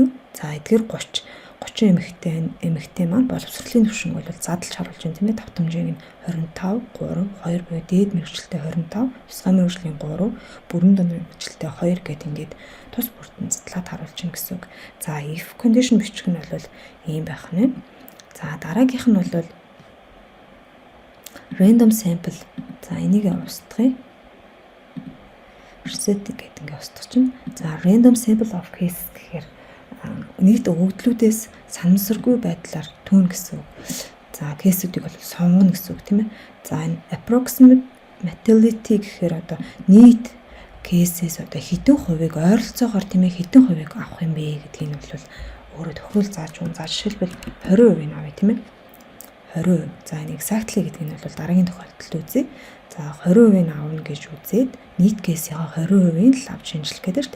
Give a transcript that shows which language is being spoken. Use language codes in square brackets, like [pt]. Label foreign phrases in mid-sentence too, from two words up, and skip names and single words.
[mn] За эдгээр 30 эмэгтэй маань боловсролын түвшин бол задлж харуулж байна тийм ээ. Давтамжийг нь 25, 3, 2 буюу дээд мэргэжилтэй 25, тусгай мэргэжлийн 3, бүрэн дунд мэргэжилтэй 2 гэд ингээд тус бүртэн задлаад харуулж байна гэсэн үг. За [en] if condition [mn] бичих нь бол ийм байх нь. За дараагийнх нь бол [en] random sample. [mn] За энийг устгая. Reset гэдэг ингээд устгах чинь. За [en] random sample of case [mn] гэхээр нийт өгөгдлүүдээс санамсаргүй байдлаар түүн гэсэн үг. За кейсүүдийг бол сонгоно гэсэн үг тийм ээ. За энэ [en] approximate mortality [mn] гэхээр одоо нийт кейсээс одоо хэдэн хувийг ойролцоогоор тийм ээ хэдэн хувийг авах юм бэ гэдгийг нь бол өөрөө тохиол зааж өгнө. За жишээлбэл 20% авъя тийм ээ. 20%. За энэ exactly гэдэг нь бол дараагийн тохиолдолд үзье. За 20% авна гэж үзээд нийт кейсийн 20% л авч шинжлэх гэдэг шүү дээ.